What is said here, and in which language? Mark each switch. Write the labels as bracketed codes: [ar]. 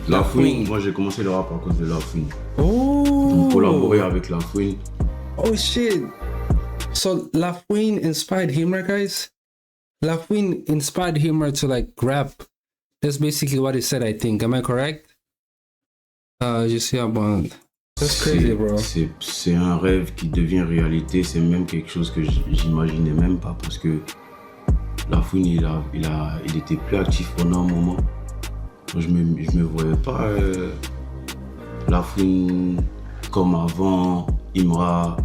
[fr] La Fouine, moi j'ai commencé le rap à cause de La Fouine. Oh. Collaborer avec La Fouine. [en] Oh shit. So La Fuente inspired Himra, guys. La Fuente inspired Himra to like rap. That's basically what he said, I think. Am I correct? [fr] Je sais [en] about. That's crazy, bro. [fr] C'est un rêve qui devient réalité. C'est même quelque chose que j'imaginais même pas parce que La Fouine, il était plus actif pendant un moment. Je me voyais pas La Fouine comme avant, Imra.